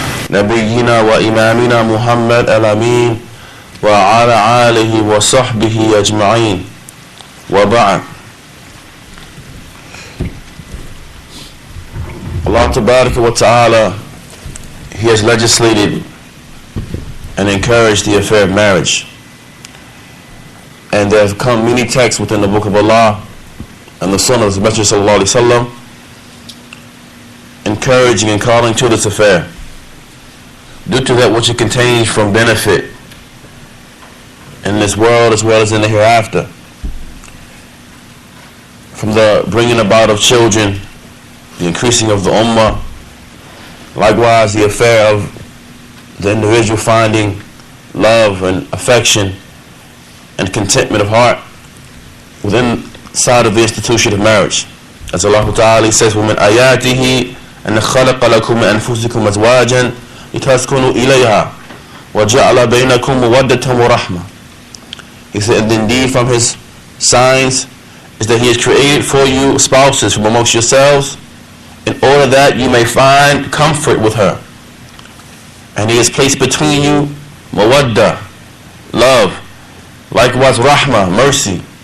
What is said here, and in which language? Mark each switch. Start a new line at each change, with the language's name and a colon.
Arabic: نبينا وإمامنا محمد الأمين وعلى آله وصحبه أجمعين وبعد.
English: Allah Tabaraka wa Ta'ala, He has legislated and encouraged the affair of marriage. And there have come many texts within the Book of Allah and the Sunnah of the Masjid sallallahu alaihi wasallam encouraging and calling to this affair due to that which it contains from benefit in this world as well as in the hereafter, from the bringing about of children, the increasing of the ummah, likewise the affair of the individual finding love and affection and contentment of heart within side of the institution of marriage. As Allah Ta'ala says,
Arabic: وَمِنْ آيَاتِهِ أَنَّ خَلَقَ لَكُم مِّنْ أَنفُسِكُمْ أَزْوَاجًا لِتَسْكُنُوا إِلَيْهَا وَجَعَلَ بَيْنَكُمْ مَوَدَّةً وَرَحْمَةً.
English: He said, and indeed from His signs is that He has created for you spouses from amongst yourselves in order that you may find comfort with her. And He has placed between you mawadda, love, likewise rahmah, mercy.